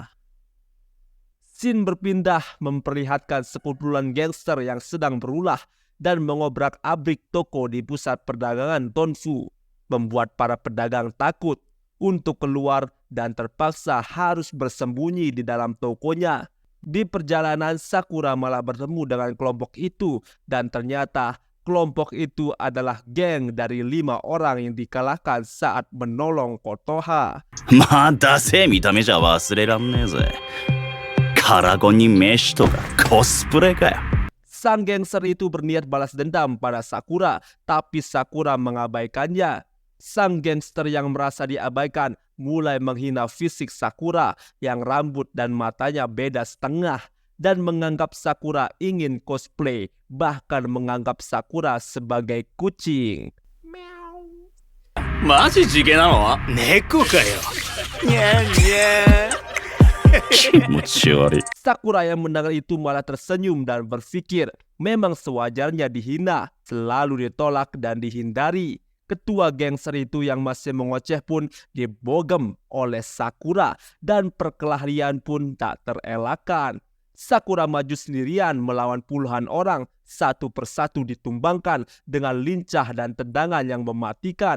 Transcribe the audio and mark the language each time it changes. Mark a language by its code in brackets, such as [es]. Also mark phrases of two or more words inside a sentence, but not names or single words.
[id] Scene berpindah memperlihatkan sekumpulan gangster yang sedang berulah dan mengobrak-abrik toko di pusat perdagangan Tonfu, membuat para pedagang takut untuk keluar dan terpaksa harus bersembunyi di dalam tokonya. Di perjalanan Sakura malah bertemu dengan kelompok itu dan ternyata kelompok itu adalah geng dari 5 orang yang dikalahkan saat menolong Kotoha. [ja] まあダセえ見た目じゃ忘れらんねえぜ。カラゴに飯とかコスプレかよ。 [id] Sang gangster itu berniat balas dendam pada Sakura, tapi Sakura mengabaikannya. Sang gangster yang merasa diabaikan mulai menghina fisik Sakura yang rambut dan matanya beda setengah dan menganggap Sakura ingin cosplay, bahkan menganggap Sakura sebagai kucing. [ja] マジ地毛なの？猫かよ。にゃんにゃん。気持ち悪い。 [id] Sakura yang mendengar itu malah tersenyum dan berpikir memang sewajarnya dihina, selalu ditolak dan dihindari. Ketua gangster itu yang masih mengoceh pun dibogem oleh Sakura dan perkelahian pun tak terelakkan. Sakura maju sendirian melawan puluhan orang, satu persatu ditumbangkan dengan lincah dan tendangan yang mematikan.